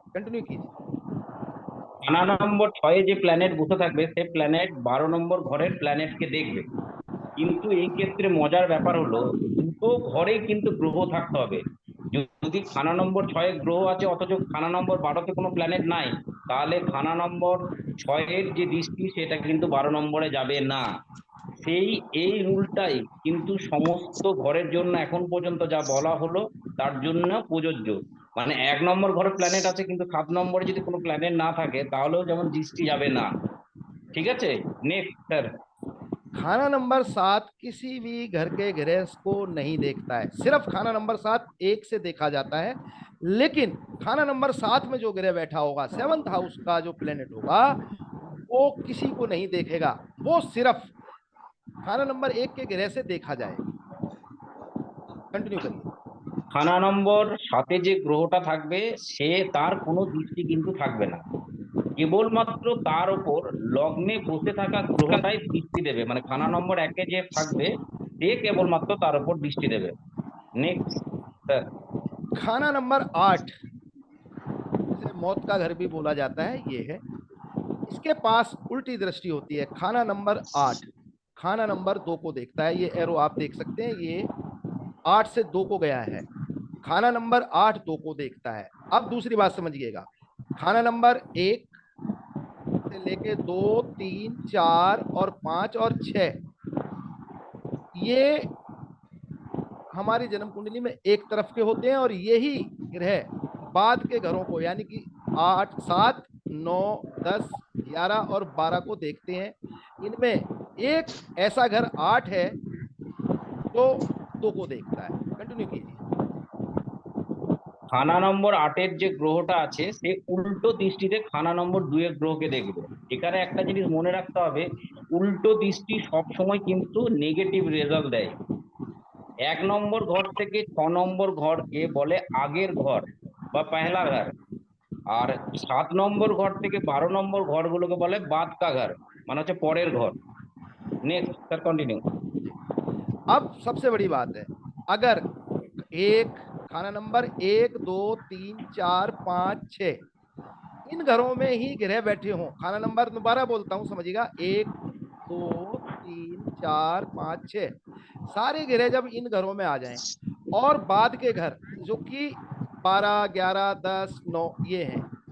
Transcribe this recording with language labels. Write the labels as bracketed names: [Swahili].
[Hindi] Continue कीजिए। [Bangla] খানা নম্বর 6 যে প্ল্যানেট বসে থাকবে সেই প্ল্যানেট 12 নম্বর ঘরের প্ল্যানেটকে দেখবে। কিন্তু এই ক্ষেত্রে মজার ব্যাপার হলো দুটো ঘরেই কিন্তু গ্রহ থাকতে হবে। যদি খানা নম্বর 6 গ্রহ আছে অথচ খানা নম্বর 12-তে কোনো প্ল্যানেট নাই, তাহলে খানা নম্বর 6-এর যে দৃষ্টি সেটা কিন্তু 12 নম্বরে যাবে না। সেই এই রুলটাই কিন্তু সমস্ত ঘরের জন্য এখন পর্যন্ত যা বলা হলো তার জন্য প্রযোজ্য। মানে 1 নম্বর ঘরে প্ল্যানেট আছে কিন্তু 7 নম্বরে যদি কোনো প্ল্যানেট না থাকে তাহলেও যেমন দৃষ্টি যাবে না। ঠিক আছে, নেক্সট স্যার। [Hindi] खाना नंबर 7 किसी भी घर के गृहस्थ को नहीं देखता है, सिर्फ खाना नंबर 7 एक से देखा जाता है। लेकिन खाना नंबर 7 में जो ग्रह बैठा होगा, 7th हाउस का जो प्लेनेट होगा, वो किसी को नहीं देखेगा, वो सिर्फ खाना नंबर 1 के ग्रह से देखा जाएगा। कंटिन्यू करिए। [Bangla] খানা নম্বর 7-এ যে গ্রহটা থাকবে সে তার কোনো দৃষ্টি কিন্তু থাকবে না, কেবলমাত্র তার উপর লগ্নে বসে থাকা গ্রহটাই দৃষ্টি দেবে। মানে খানা নম্বর 1-এ যে থাকবে সে কেবলমাত্র তার উপর দৃষ্টি দেবে। [English] Next sir. [Hindi] खाना नंबर 8, जिसे मौत का घर भी बोला जाता है, ये है। इसके पास उल्टी दृष्टि होती है। खाना नंबर 8 खाना नंबर 2 को देखता है। ये एरो आप देख सकते हैं, ये 8 से 2 को गया है। खाना नंबर 8 2 को देखता है। अब दूसरी बात समझिएगा, खाना नंबर 1 से लेके 2 3 4 और 5 और 6, ये हमारी जन्म कुंडली में एक तरफ के होते हैं, और यही ग्रह बाद के घरों को, यानी कि 8 7 9 10 11 और 12 को देखते हैं। इनमें एक ऐसा घर 8 है जो 2 को देखता है। कंटिन्यू कीजिए। [Bangla] খানা নম্বর 8-এর যে গ্রহটা আছে সে উল্টো দৃষ্টিতে খানা নম্বর 2-এর গ্রহকে দেখবে। এখানে একটা জিনিস মনে রাখতে হবে, উল্টো দৃষ্টি সবসময় কিন্তু নেগেটিভ রেজাল্ট দেয়। 1 নম্বর ঘর থেকে 6 নম্বর ঘরকে বলে আগের ঘর বা পহেলা ঘর, আর 7 নম্বর ঘর থেকে 12 নম্বর ঘরগুলোকে বলে বাদ কা ঘর, মানে হচ্ছে পরের ঘর। [English] Next sir, continue. [Hindi] अब सबसे बड़ी बात है, अगर एक खाना नंबर 1 2 3 4 5 6 इन घरों में ही ग्रह बैठे हों, खाना नंबर दोबारा बोलता हूं, समझिएगा, 1 2 3 4 5 6, सारे ग्रह जब इन घरों में आ जाएं और बाद के घर जो कि 12 11 10 9 ये हैं,